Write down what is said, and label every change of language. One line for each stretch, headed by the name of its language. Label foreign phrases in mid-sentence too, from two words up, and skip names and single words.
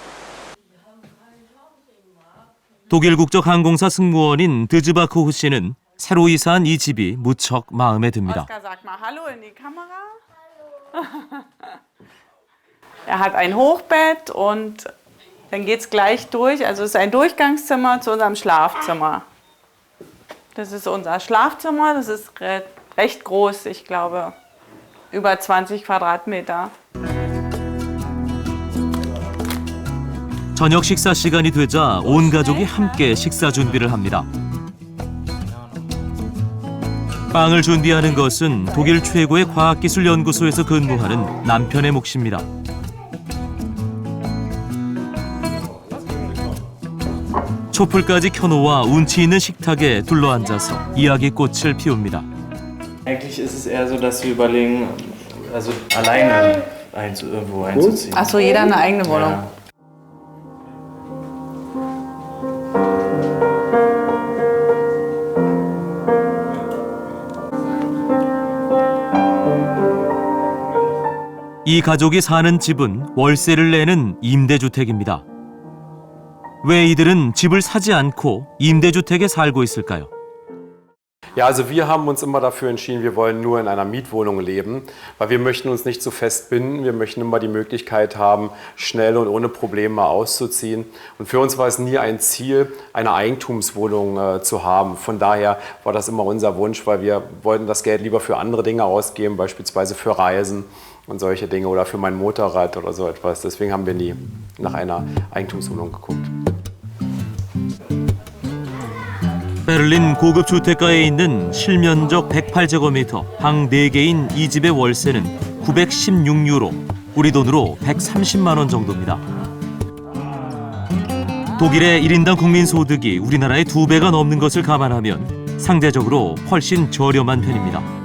Korean: 독일 국적 항공사 승무원인 드즈바크후 씨는 새로 이사한 이 집이 무척 마음에 듭니다.
German: Oskar, sag mal Hallo in die Kamera. Er hat ein Hochbett und dann geht es gleich durch. Also es ist ein Durchgangszimmer zu unserem Schlafzimmer. Das ist unser Schlafzimmer, das ist recht groß, ich glaube über 20 Quadratmeter.
Korean: 저녁 식사 시간이 되자 온 가족이 함께 식사 준비를 합니다. 빵을 준비하는 것은 독일 최고의 과학기술연구소에서 근무하는 남편의 몫입니다. 촛불까지 켜놓아 운치 있는 식탁에 둘러앉아서 이야기꽃을 피웁니다.
German: Eigentlich ist es eher so, dass wir überlegen, also alleine irgendwo einzuziehen. Achso, jeder eine eigene Wohnung. Ja.
Korean: 이 가족이 사는 집은 월세를 내는 임대주택입니다. 왜 이들은 집을 사지 않고 임대주택에 살고 있을까요?
German: Ja, also wir haben uns immer dafür entschieden, wir wollen nur in einer Mietwohnung leben, weil wir möchten uns nicht so fest binden. Wir möchten immer die Möglichkeit haben, schnell und ohne Probleme auszuziehen. Und für uns war es nie ein Ziel, eine Eigentumswohnung zu haben. Von daher war das immer unser Wunsch, weil wir wollten das Geld lieber für andere Dinge ausgeben, beispielsweise für Reisen und solche Dinge oder für mein Motorrad oder so etwas. Deswegen haben wir nie nach einer Eigentumswohnung geguckt.
Korean: 베를린 고급 주택가에 있는 실면적 108제곱미터 방 4개인 이 집의 월세는 916유로, 우리 돈으로 130만 원 정도입니다. 독일의 1인당 국민 소득이 우리나라의 2배가 넘는 것을 감안하면 상대적으로 훨씬 저렴한 편입니다.